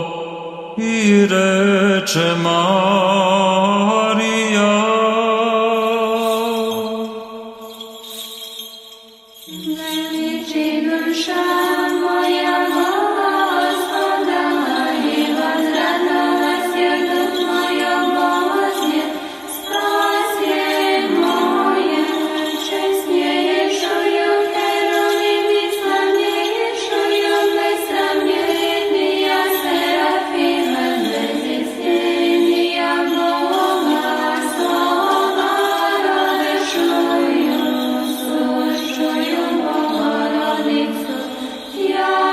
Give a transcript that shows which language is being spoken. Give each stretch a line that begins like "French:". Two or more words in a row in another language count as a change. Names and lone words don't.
Serbian: I reče Marija: veliči duša moja Gospoda i возрадовался
Church Slavic: дух мой о Боге, спасение мое, честнейшую Херувим и славнейшую без сравнения Серафимом, без истинния Бога, слава родившую, сущую Богородицу, я